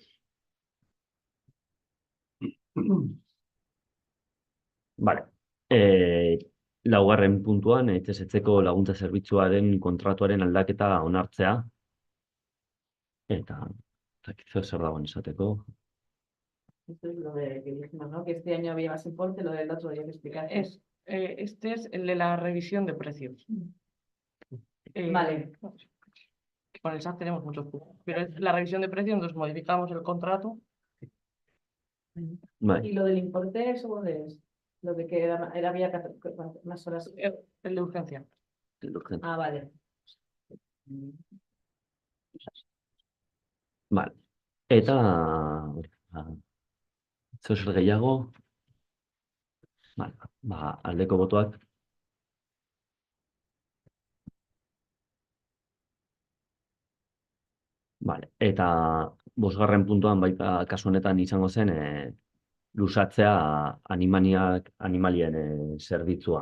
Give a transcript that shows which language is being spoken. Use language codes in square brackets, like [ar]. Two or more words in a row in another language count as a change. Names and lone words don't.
[eu] Vale. Laugarren puntuan, etxezetzeko laguntza zerbitzuaren kontratuaren aldaketa onartzea. Eta, zeo zer dagoen esateko. [es] Esto es lo de que dijimos, ¿no? Que este año había más importe, lo del otro había que explicar. Este es el de la revisión de precios. Vale. Con el SAT tenemos muchos puntos, pero es la revisión de precios, entonces modificamos el contrato. Vale. ¿Y lo del importe, eso dónde es? Lo de que había más horas. El de urgencia. Ah, vale. Vale. [eu] Eta, zeo zer gehiago. Vale. Ba, aldeko botoak. Vale. Eta bosgarren puntuan baita kasu honetan izango zen luzatzea animalien zerbitzua.